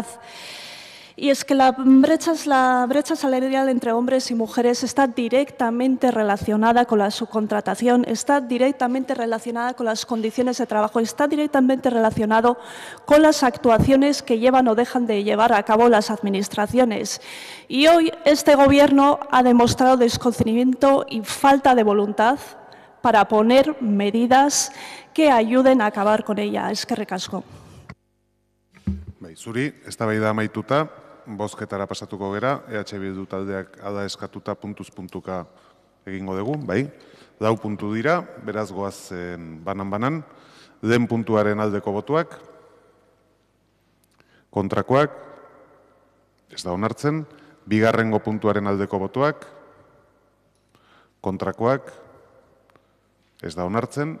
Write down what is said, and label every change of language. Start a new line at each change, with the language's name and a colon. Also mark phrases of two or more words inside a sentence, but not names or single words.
Spanish: Y es que la brecha salarial entre hombres y mujeres está directamente relacionada con la subcontratación, está directamente relacionada con las condiciones de trabajo, está directamente relacionado con las actuaciones que llevan o dejan de llevar a cabo las administraciones. Y hoy este Gobierno ha demostrado desconocimiento y falta de voluntad para poner medidas que ayuden a acabar con ella.
Basque: Eskerrik asko. Zuri, eztabaida amaituta, bozketara pasatuko gera, EH Bildu taldeak ada eskatuta puntuz-puntuka egingo dugu, bai? 4 puntu dira, beraz goazen banan-banan, lehen puntuaren aldeko botuak, kontrakoak, ez da onartzen, bigarrengo puntuaren aldeko botuak, Kontrakoak, ez da onartzen.